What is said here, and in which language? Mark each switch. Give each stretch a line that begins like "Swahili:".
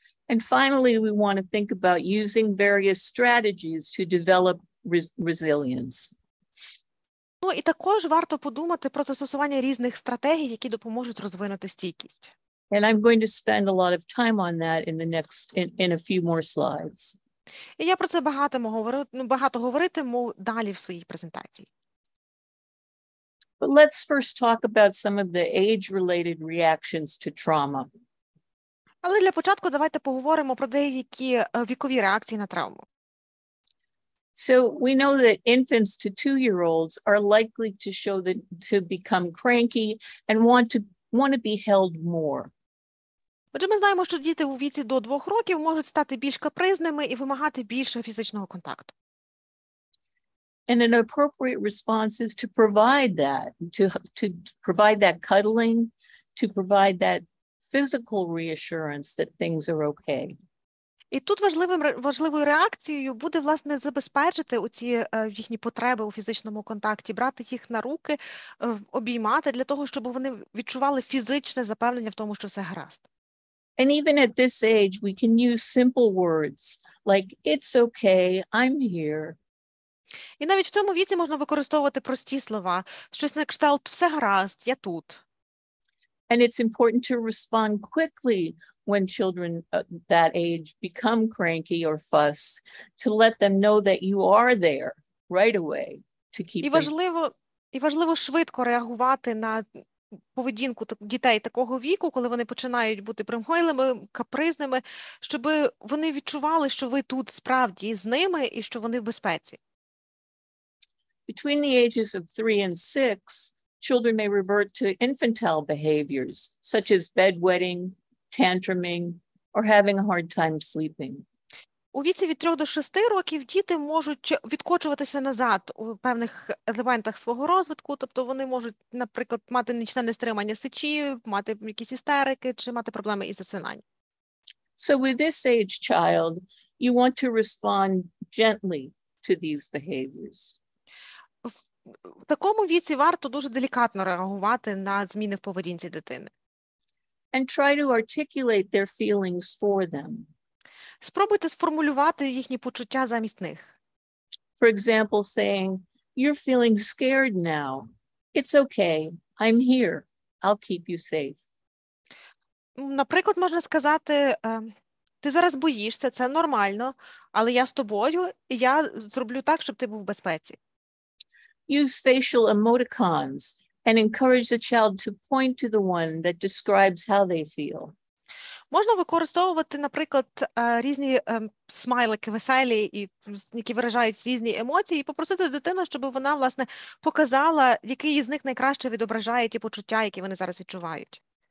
English: And finally, we want to think about using various strategies to develop resilience.
Ukrainian: Ну і також варто подумати про застосування різних стратегій, які допоможуть розвинути стійкість.
English: And I'm going to spend a lot of time on that in a few more slides.
Ukrainian: І я про це багато говоритиму далі в своїй презентації.
English: But let's first talk about some of the age-related reactions to trauma.
Ukrainian: Але для початку давайте поговоримо про деякі вікові реакції на травму.
English: So we know that infants to 2-year-olds are likely to become cranky and want to be held more.
Ukrainian: Отже, ми знаємо, що діти у віці до 2 років можуть стати більш капризними і вимагати більше фізичного контакту.
English: And an appropriate response is to provide that, to provide that cuddling, to provide that physical reassurance that things are okay.
Ukrainian: І тут важливою реакцією буде, власне, забезпечити оці їхні потреби у фізичному контакті, брати їх на руки, обіймати для того, щоб вони відчували фізичне запевнення в тому, що все гаразд.
English: And even at this age, we can use simple words like, it's okay, I'm here.
Ukrainian: І навіть в цьому віці можна використовувати прості слова, щось на кшталт «все гаразд, я тут».
English: And it's important to respond quickly when children that age become cranky or fuss, to let them know that you are there right away to keep them.
Ukrainian: І важливо швидко реагувати на поведінку дітей такого віку, коли вони починають бути примхойливими, капризними, щоб вони відчували, що ви тут справді з ними і що вони в безпеці?
English: Between the ages of 3 and 6, children may revert to infantile behaviors, such as bedwetting, tantruming, or having a hard time sleeping.
Ukrainian: У віці від 3 до 6 років діти можуть відкочуватися назад у певних елементах свого розвитку, тобто вони можуть, наприклад, мати нічне нестримання сечі, мати якісь істерики чи мати проблеми із засинанням.
English: So with this age child, you want to respond gently to these behaviors.
Ukrainian: В такому віці варто дуже делікатно реагувати на зміни в поведінці дитини.
English: And try to articulate their feelings for them.
Ukrainian: Спробуйте сформулювати їхні почуття замість них.
English: For example, saying, "You're feeling scared now. It's okay. I'm here. I'll keep you safe."
Ukrainian: Наприклад, можна сказати, ти зараз боїшся, це нормально, але я з тобою, і я зроблю так, щоб ти був в безпеці.
English: Use facial emoticons and encourage the child to point to the one that describes how they feel.
Ukrainian: Можна використовувати, наприклад, різні смайлики веселі, які виражають різні емоції, і попросити дитину, щоб вона, власне, показала, який із них найкраще відображає ті почуття, які вони зараз відчувають.